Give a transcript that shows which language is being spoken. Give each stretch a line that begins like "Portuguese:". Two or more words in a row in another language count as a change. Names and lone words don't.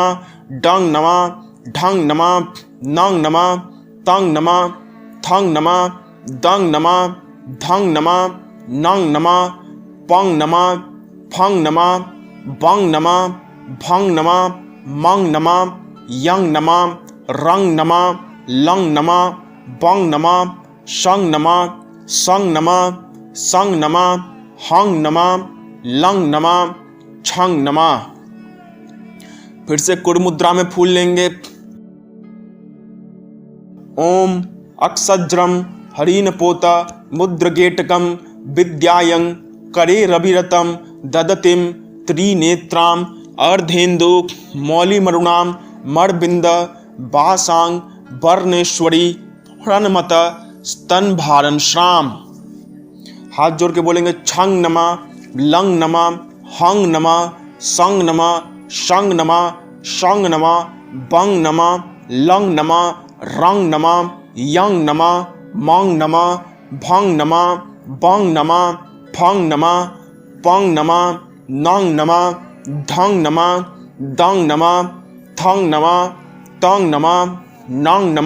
Sanskrit: डंग नमा ढंग नमा नंग नमा तंग नमा थंग नमा दंग नमा धंग नमा नंग नमा पंग नमा फंग नमा बंग नमा भंग नमा मंग नमा यंग नमा रंग नमा लंग नमा बंग नमा शंग नमा संग नमा संग नमा हंग नमा लंग नमा छंग नमा।
Hindi: फिर से कुड़ मुद्रा में फूल लेंगे।
Sanskrit: ओम अक्षज्रम हरिन पोता मुद्रगेटकम विद्यायं करे रविरतम ददतिम त्रिनेत्राम अर्धेन्दु मौलिमरुणाम मरबिंद बासांग वर्णेश्वरी रणमत स्तन भारन श्राम।
Hindi: हाथ जोड़ के बोलेंगे
Sanskrit: छंग नमा लंग नमा हंग नमा संग नमा शंग नमा शंग नमा बंग नमा लंग नमा रंग नमा यंग नमा मंग नमा भंग नमा बंग नमा फंग नमा पंग नमा नंग नमा धंग नमा दंग नमा थंग नमा तंग नमा नंग नमा